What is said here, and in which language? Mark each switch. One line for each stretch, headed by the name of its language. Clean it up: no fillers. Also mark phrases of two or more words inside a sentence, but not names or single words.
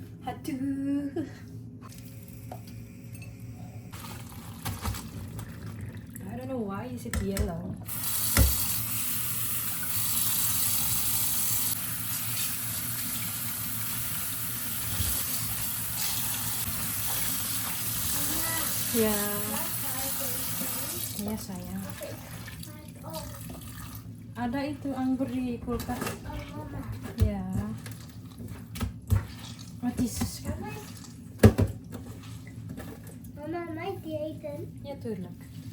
Indonesian: Aduh.
English: I don't know why is it yellow.
Indonesian: Ya. Ya sayang. Ada itu anggur di kulkas. Ya.
Dutch: Wat is Mama, mag ik die eten? Ja, tuurlijk.